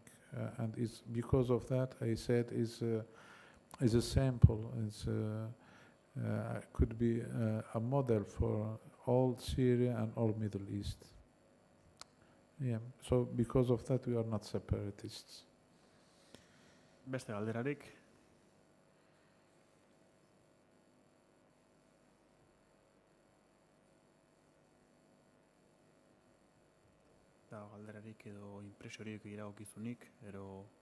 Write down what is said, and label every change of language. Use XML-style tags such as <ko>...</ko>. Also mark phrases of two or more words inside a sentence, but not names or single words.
<en>And it's because of that I said is a sample. Could be a model for all Syria and all Middle East. Yeah. So because of that we are not separatists.</en> <eu>Beste galderarik? Da galderarik edo impresiorik iragokizunik, ero...</eu>